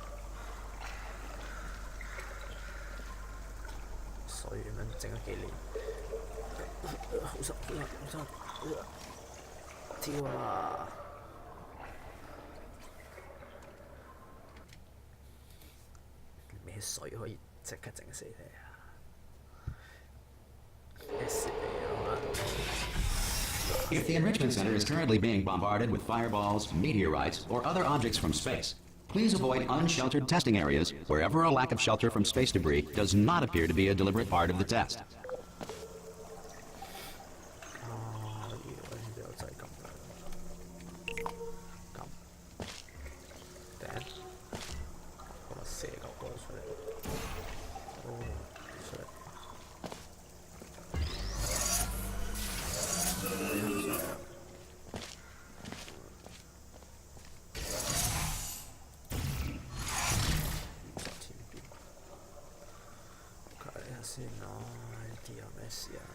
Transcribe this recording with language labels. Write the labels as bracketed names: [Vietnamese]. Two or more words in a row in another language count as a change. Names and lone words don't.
[Cantonese] 所以咁樣整咗幾年，好辛苦啊！好辛苦啊！跳啊！咩水可以即刻整死你啊！S 你啊！ [English] If the Enrichment Center is currently being bombarded with fireballs, meteorites, or other objects from space, please avoid unsheltered testing areas wherever a lack of shelter from space debris does not appear to be a deliberate part of the test. 啊！ [Cantonese] 呢度就係咁啦，咁頂，咁啊射嚿波出嚟，哦出嚟。先啦，呢啲有咩事啊？